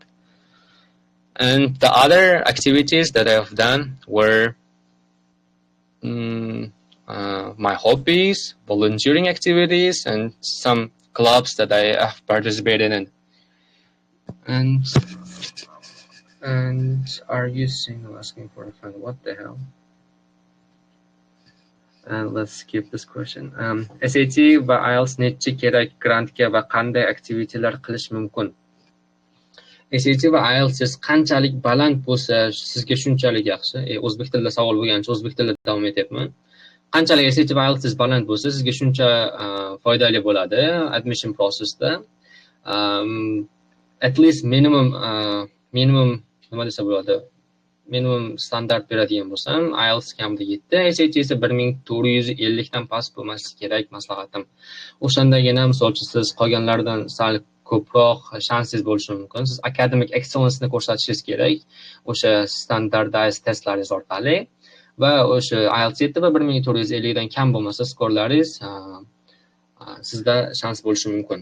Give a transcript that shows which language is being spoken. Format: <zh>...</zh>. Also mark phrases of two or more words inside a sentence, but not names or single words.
<en>And the other activities that I have done were my hobbies, volunteering activities, and some clubs that I have participated in. And are you single? Asking for a friend. What the hell? Let's skip this question.</en> <uz>SAT va IELTS necha kerak grantga va qanday aktivitelar qilish mumkin? SAT va IELTS qanchalik baland bo'lsa, sizga shunchalik yaxshi. O'zbek tilida savol bo'lgancha o'zbek tilida davom etyapman. Qanchalik SAT va IELTS baland bo'lsa, sizga shuncha foydali bo'ladi</uz> <en>admission processda. At least minimum</en> <uz>nima desa bo'ladi? Minimum standart beradigan bo'lsam, IELTS kamida 7, SAT esa 1450 dan past bo'lmasligi kerak, maslahatim. O'shandagina misol uchun siz qolganlardan sal ko'proq shansingiz bo'lishi mumkin. Siz</uz> <en>academic excellence</en> <uz>ni ko'rsatishingiz kerak o'sha</uz> <en>standardized testlaringiz</en> <uz>orqali va o'sha IELTS 7 va 1450 dan kam bo'lmasa skorlaringiz sizda shans bo'lishi mumkin.</uz>